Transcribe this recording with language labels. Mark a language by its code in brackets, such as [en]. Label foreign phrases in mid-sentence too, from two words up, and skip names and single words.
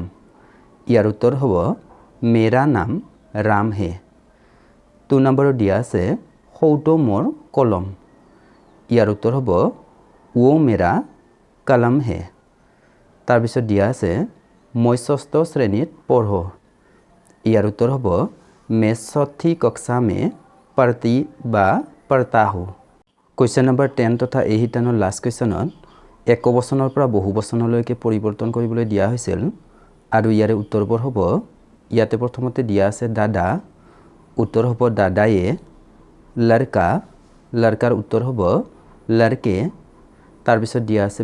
[as] ইয়াৰ উত্তৰ হ'ব [hi] मेरा नाम राम है। [as] 2 নম্বৰত দিয়া আছে সৌটো মোৰ কলম। ইয়াৰ উত্তৰ হ'ব [hi] वो मेरा कलम है। [as] তাৰপিছত দিয়া আছে মই ষষ্ঠ শ্ৰেণীত পঢ়ো। ইয়াৰ উত্তৰ হ'ব [hi] मैं चौथी कक्षा में पढ़ता हूँ। [en] question number [as] 10 তথা এই শিতানৰ লাষ্ট কুৱেশ্যনত একবচনৰ পৰা বহু বচনলৈকে পৰিৱৰ্তন কৰিবলৈ দিয়া হৈছিল আৰু ইয়াৰে উত্তৰবোৰ হ'ব ইয়াতে প্ৰথমতে দিয়া আছে দাদা উত্তৰ হ'ব দাদায়ে লড়কা লড়কাৰ উত্তৰ হ'ব লড়কে তাৰপিছত দিয়া আছে